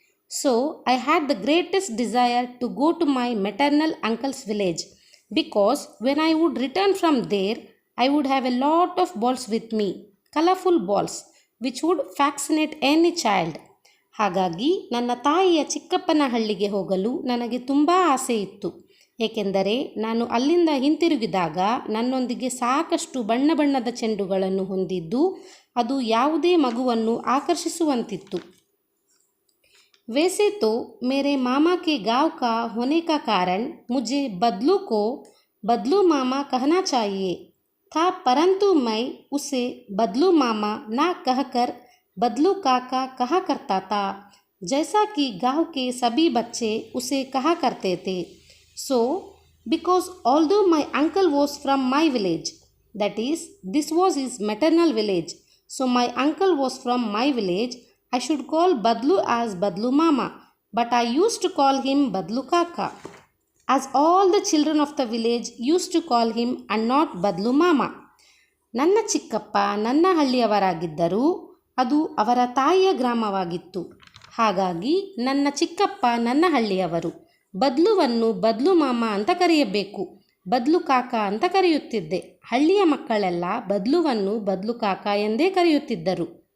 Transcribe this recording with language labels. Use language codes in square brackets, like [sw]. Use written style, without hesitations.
[en] So I had the greatest desire to go to my maternal uncle's village because when I would return from there I would have a lot of balls with me, colorful balls which would fascinate any child. [kn] ಹಾಗಾಗಿ ನನ್ನ ತಾಯಿಯ ಚಿಕ್ಕಪ್ಪನ ಹಳ್ಳಿಗೆ ಹೋಗಲು ನನಗೆ ತುಂಬ ಆಸೆ ಇತ್ತು, ಏಕೆಂದರೆ ನಾನು ಅಲ್ಲಿಂದ ಹಿಂತಿರುಗಿದಾಗ ನನ್ನೊಂದಿಗೆ ಸಾಕಷ್ಟು ಬಣ್ಣ ಬಣ್ಣದ ಚೆಂಡುಗಳನ್ನು ಹೊಂದಿದ್ದು ಅದು ಯಾವುದೇ ಮಗುವನ್ನು ಆಕರ್ಷಿಸುವಂತಿತ್ತು. [hi] वैसे तो मेरे मामा के गांव का होने का कारण मुझे बदलू को बदलू मामा कहना चाहिए था, परंतु मैं उसे बदलू मामा ना कहकर बदलू काका कहा करता था, जैसा कि गांव के सभी बच्चे उसे कहा करते थे. [en] So because although my uncle was from my village, that is this was his maternal village, so my uncle was from my village, I should call Badlu as Badlu Mama, but I used to call him Badlu Kaka, as all the children of the village used to call him and not Badlu Mama. [kn] ನನ್ನ ಚಿಕ್ಕಪ್ಪ ನನ್ನ ಹಳ್ಳಿಯವರಾಗಿದ್ದರೂ ಅದು ಅವರ ತಾಯಿಯ ಗ್ರಾಮವಾಗಿತ್ತು. ಹಾಗಾಗಿ ನನ್ನ ಚಿಕ್ಕಪ್ಪ ನನ್ನ ಹಳ್ಳಿಯವರು, ಬದ್ಲುವನ್ನು ಬದ್ಲು ಮಾಮ ಅಂತ ಕರೆಯಬೇಕು, ಬದ್ಲು ಕಾಕ ಅಂತ ಕರೆಯುತ್ತಿದ್ದೆ. ಹಳ್ಳಿಯ ಮಕ್ಕಳೆಲ್ಲ ಬದ್ಲುವನ್ನು ಬದ್ಲು ಕಾಕ ಎಂದೇ ಕರೆಯುತ್ತಿದ್ದರು.